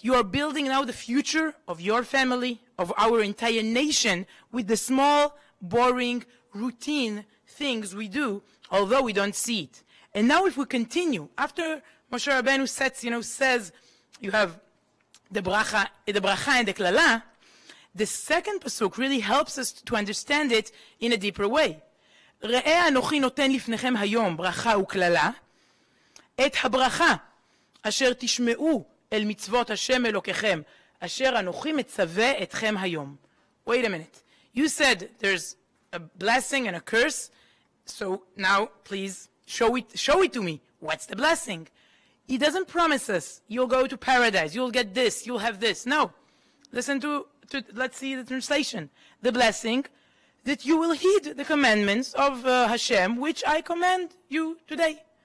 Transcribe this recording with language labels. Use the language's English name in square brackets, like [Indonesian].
[English] You are building now the future of your family, of our entire nation, with the small, boring, routine things we do, although we don't see it. And now if we continue, after Moshe Rabbeinu says, you have the bracha and the klala, the second pasuk really helps us to understand it in a deeper way. [Hebrew] ראה אנוכי נותן לפניכם היום ברכה וכללה, את הברכה אשר תשמעו אל מצוות השם אלוקיכם, אשר אנוכי מצווה אתכם היום. [English] Wait a minute. You said there's a blessing and a curse, so now please show it to me. What's the blessing? He doesn't promise us you'll go to paradise, you'll get this, you'll have this. No. Listen to let's see the translation. The blessing, that you will heed the commandments of Hashem, which I command you today.